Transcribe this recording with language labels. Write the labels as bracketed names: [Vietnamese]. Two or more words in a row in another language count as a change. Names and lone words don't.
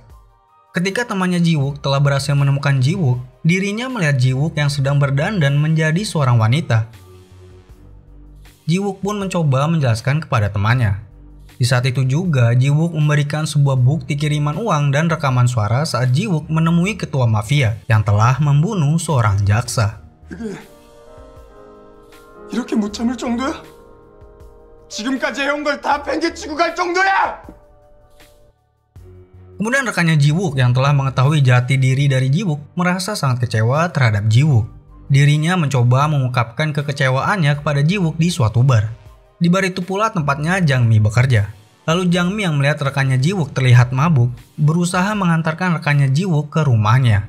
[Indonesian] Ketika temannya Ji-wook telah berhasil menemukan Ji-wook, dirinya melihat Ji-wook yang sedang berdandan menjadi seorang wanita. Ji-wook pun mencoba menjelaskan kepada temannya. Di saat itu juga, Ji-wook memberikan sebuah bukti kiriman uang dan rekaman suara saat Ji-wook menemui ketua mafia yang telah membunuh seorang jaksa. [Korean] 이렇게 못 참을 정도야? 지금까지 해온 걸 다 팽개치고 갈 정도야! [Indonesian] Kemudian rekannya Ji-wook yang telah mengetahui jati diri dari Ji-wook merasa sangat kecewa terhadap Ji-wook. Dirinya mencoba mengungkapkan kekecewaannya kepada Ji-wook di suatu bar. Di bar itu pula tempatnya Jang-mi bekerja. Lalu Jang-mi yang melihat rekannya Ji-wook terlihat mabuk, berusaha mengantarkan rekannya Ji-wook ke rumahnya.